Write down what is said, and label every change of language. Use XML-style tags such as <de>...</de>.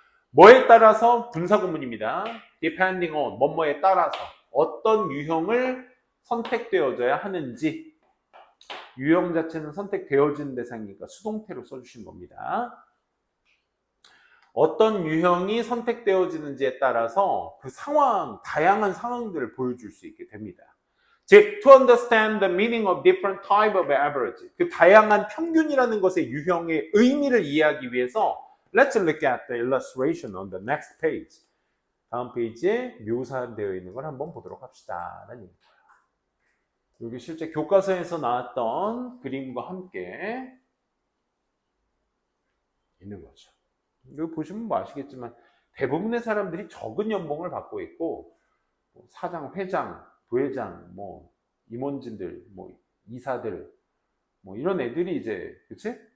<ko>뭐에 따라서 분사구문입니다.</ko> <en>depending on,</en> <ko>뭐뭐에 따라서 어떤 유형을 선택되어져야 하는지, 유형 자체는 선택되어진 대상이니까 수동태로 써주신 겁니다. 어떤 유형이 선택되어지는지에 따라서 그 상황, 다양한 상황들을 보여줄 수 있게 됩니다.</ko> <en>즉, to understand the meaning of different type of average,</en> <ko>그 다양한 평균이라는 것의 유형의 의미를 이해하기 위해서</ko> <en>let's look at the illustration on the next page.</en> <ko>다음 페이지에 묘사되어 있는 걸 한번 보도록 합시다. 여기 실제 교과서에서 나왔던 그림과 함께 있는 거죠. 여기 보시면 뭐 아시겠지만 대부분의 사람들이 적은 연봉을 받고 있고 사장, 회장, 부회장, 뭐 임원진들, 뭐 이사들, 뭐 이런 애들이 이제 그치?</ko>